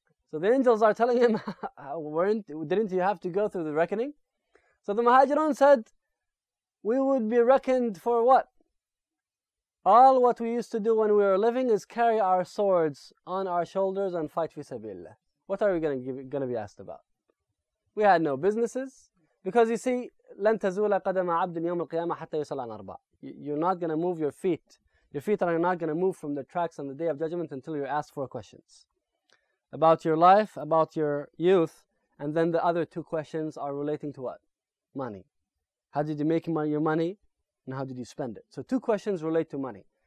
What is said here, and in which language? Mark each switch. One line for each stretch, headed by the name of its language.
English: So the angels are telling him, didn't you have to go through the reckoning? So the muhajirun said, we would be reckoned for what? All what we used to do when we were living is carry our swords on our shoulders and fight fi sabilillah. What are we going to be asked about? We had no businesses. Because you see,
Arabic: لَن تَزُولَ قَدَمَ عَبْدٍ يَوْمُ الْقِيَامَةِ حَتَّى يُسَلْ عَنْ أَرْبَعٍ.
English: You're not going to move your feet. Your feet are not going to move from the tracks on the Day of Judgment until you're asked four questions. About your life, about your youth, and then the other two questions are relating to what? Money. How did you make your money? And how did you spend it? So two questions relate to money.